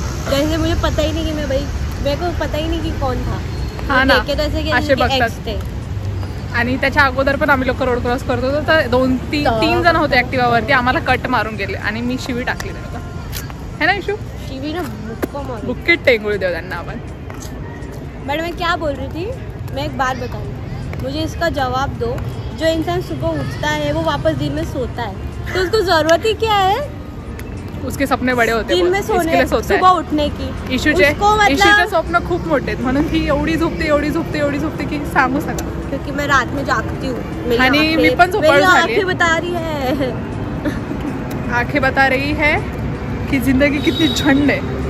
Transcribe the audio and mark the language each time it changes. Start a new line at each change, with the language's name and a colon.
Hindi: जैसे मुझे पता ही नहीं कि मैं भाई, मेरे को पता ही नहीं कि कौन था। हाँ ना, देखे तो ऐसे कि
Marathi: असे
Hindi: इनके
Marathi: बघतात।
Hindi: ex थे।
Marathi: आणि त्याच्या अगोदर पण आम्ही लोक रोड क्रॉस करत होतो, तर 2-3 जण होते ॲक्टिवावरती, आम्हाला कट मारून गेले आणि मी शिवी टाकली त्यांना,
Hindi: है ना
Marathi: इशू? शिवी ना मुक्को मारो। बुक्कीट टेंगुळ देऊ त्यांना आपण।
Hindi: बट मैं क्या बोल रही थी, मैं एक बात बताऊँ, मुझे इसका जवाब दो। जो इंसान सुबह उठता है वो वापस दिन में सोता है, तो उसको जरूरत ही क्या है उसके सपने बडे होते, दिन में सोने, सुबह उठने की?
Marathi: इशूचे
Hindi: उसको
Marathi: इशूचे स्वप्न खूप मोठे आहेत, म्हणून ती एवढी झोपते की सांगू सका।
Hindi: क्योंकि मैं रात में जागती हूँ।
Marathi: आणि मी पण झोपाळू झाली।
Hindi: आंखें बता रही है, आंखें बता रही है कि जिंदगी कितनी झंड है।